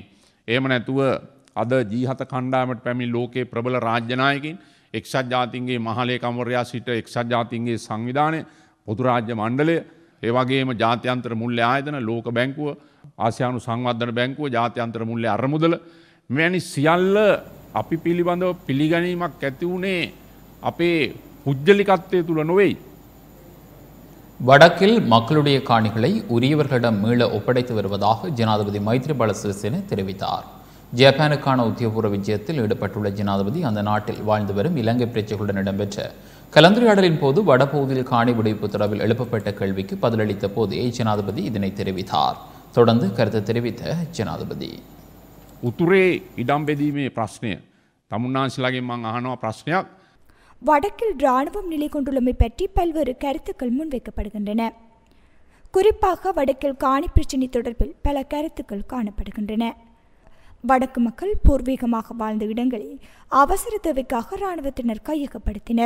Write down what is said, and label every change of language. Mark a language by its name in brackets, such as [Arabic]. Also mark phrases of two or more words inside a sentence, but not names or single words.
[Sinhala] එහෙම නැතුව අද G7 කණ්ඩායමට පැමිණි ලෝකයේ ප්‍රබල රාජ්‍ය නායකින් එක්සත් ජාතීන්ගේ මහලේකම්වරයා සිට එක්සත් ජාතීන්ගේ සංවිධානය, පොදු රාජ්‍ය මණ්ඩලය, ඒ වගේම ජාත්‍යන්තර මුල්‍ය ආයතන, ලෝක බැංකුව, ආසියානු සංවර්ධන බැංකුව, ජාත්‍යන්තර මුල්‍ය අරමුදල මෙවැනි සියල්ල අපි පිළිබඳව පිළිගැනීමක් ඇති වුණේ අපේ පුජ්‍යලිකත්වයේ තුල නොවේයි. [Tamil] வடக்கில் மக்களுடைய காணிகளை உரியவர்களிடம் மீள ஒப்படைத்து வருவதாக ஜனாதிபதி மைத்ரிபால சிறிசேன தெரிவித்தார். ஜப்பானுக்கான உத்தியோகபூர்வ விஜயத்தில் ஈடுபட்டுள்ள ஜனாதிபதி அந்த நாட்டில் வாழ்ந்து வரும் இலங்கை பிரஜைகளுடன் இடம்பெற்ற கலந்துரையாடலின் போது வடபகுதியில் காணி விடுவிப்பு தொடர்பில் எழுப்பப்பட்ட கேள்விக்கு பதிலளித்த போதே ஜனாதிபதி இதனை தெரிவித்தார். தொடர்ந்து கருத்து தெரிவித்த ஜனாதிபதி [Sinhala] උතුරේ ඉඩම් බෙදීමේ ප්‍රශ්නය තමුන්නාන්සලාගේ මං අහනවා ප්‍රශ්නයක්. [Tamil] வடக்கில் இராணுவம் நிலை கொண்டுள்ளமை பற்றி பல்வேறு கருத்துக்கள் முன்வைக்கப்படுகின்றன. குறிப்பாக வடக்கில் காணி பிரச்சினை தொடர்பில் பல கருத்துக்கள் காணப்படுகின்றன. வடக்கு மக்கள் பூர்வீகமாக வாழ்ந்த இடங்களை அவசர தேவைக்காக இராணுவத்தினர் கையகப்படுத்தினர்.